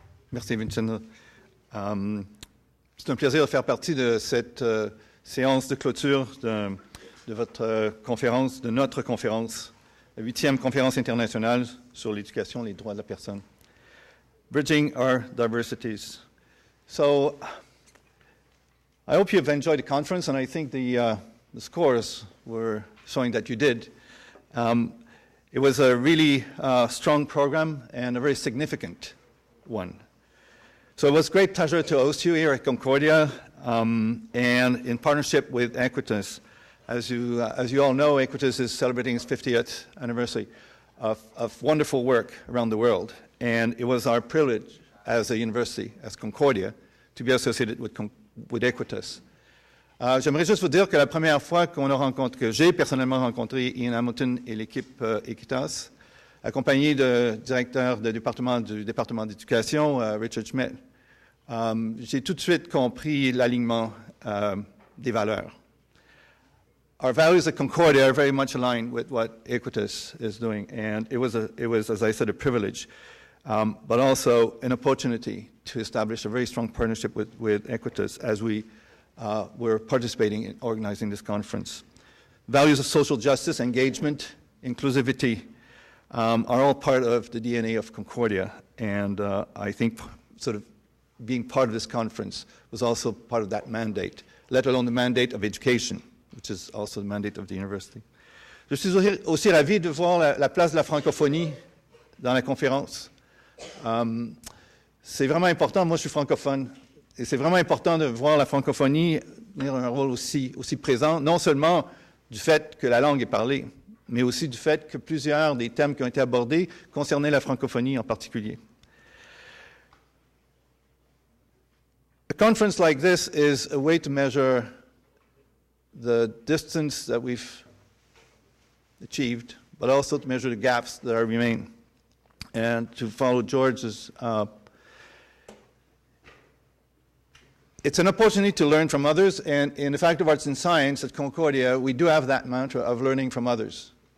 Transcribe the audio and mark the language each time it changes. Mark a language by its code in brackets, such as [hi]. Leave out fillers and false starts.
[fr] Merci, Vincent. C'est un plaisir de faire partie de cette séance de clôture de votre conférence, de notre conférence, la 8e conférence internationale sur l'éducation et les droits de la personne. [en] Bridging our diversities. So, I hope you've enjoyed the conference, and I think the scores were showing that you did. It was a really strong program and a very significant one. So it was a great pleasure to host you here at Concordia, and in partnership with Equitas. As you all know, Equitas is celebrating its 50th anniversary of wonderful work around the world. And it was our privilege as a university, as Concordia, to be associated with Equitas. [fr] J'aimerais juste vous dire que la première fois que j'ai personnellement rencontré Ian Hamilton et l'équipe Equitas, accompagné du directeur du département d'éducation, Richard Schmidt, j'ai tout de suite compris l'alignement des valeurs. [en] Our values at Concordia are very much aligned with what Equitas is doing, and it was, as I said, a privilege, but also an opportunity to establish a very strong partnership with Equitas as we were participating in organizing this conference. Values of social justice, engagement, inclusivity are all part of the DNA of Concordia, and I think sort of being part of this conference was also part of that mandate, let alone the mandate of education, which is also the mandate of the university. [fr] Je suis aussi ravi de voir la place de la francophonie dans la conférence. C'est vraiment important, moi je suis francophone, et c'est vraiment important de voir la francophonie tenir un rôle aussi présent, non seulement du fait que la langue est parlée, mais aussi du fait que plusieurs des thèmes qui ont été abordés concernaient la francophonie en particulier. [en] A conference like this is a way to measure the distance that we've achieved, but also to measure the gaps that remain. And to follow George's, it's an opportunity to learn from others, and in the Faculty of Arts and Science at Concordia, we do have that mantra of learning from others.